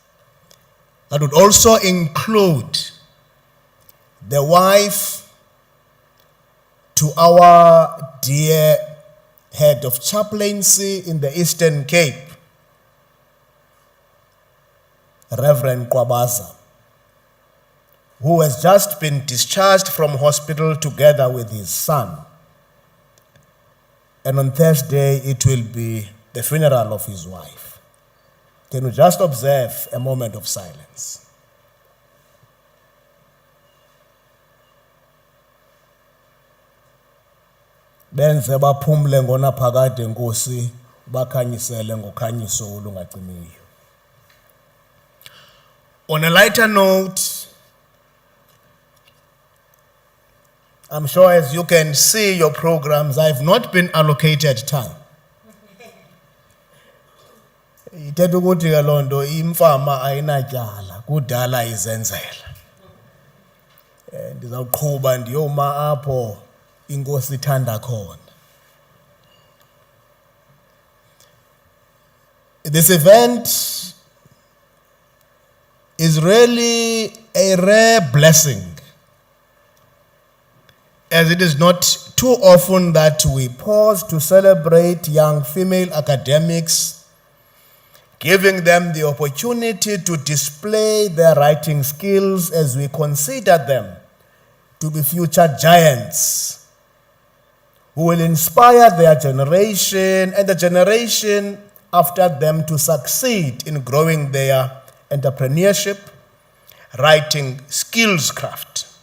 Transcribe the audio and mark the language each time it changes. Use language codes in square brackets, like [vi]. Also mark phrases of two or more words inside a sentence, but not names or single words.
[en] That would also include the wife to our dear head of chaplaincy in the Eastern Cape, Reverend Kwabaza, who has just been discharged from hospital together with his son. And on Thursday, it will be the funeral of his wife. Can we just observe a moment of silence? [xh] Benze baphumle ngona phakade Nkosi bakhanyisele ngokhanyiso olungacimiyo. [en] On a lighter note, I'm sure as you can see your programs, I've not been allocated time. [xh] Ithetha ukuthi ke loo nto imfama ayinatyala kudala izenzela. Ndizawuqhuba ndiyoma apho inkosi ithanda khona. [en] This event is really a rare blessing, as it is not too often that we pause to celebrate young female academics, giving them the opportunity to display their writing skills as we consider them to be future giants who will inspire their generation and the generation after them to succeed in growing their entrepreneurship, writing skills craft.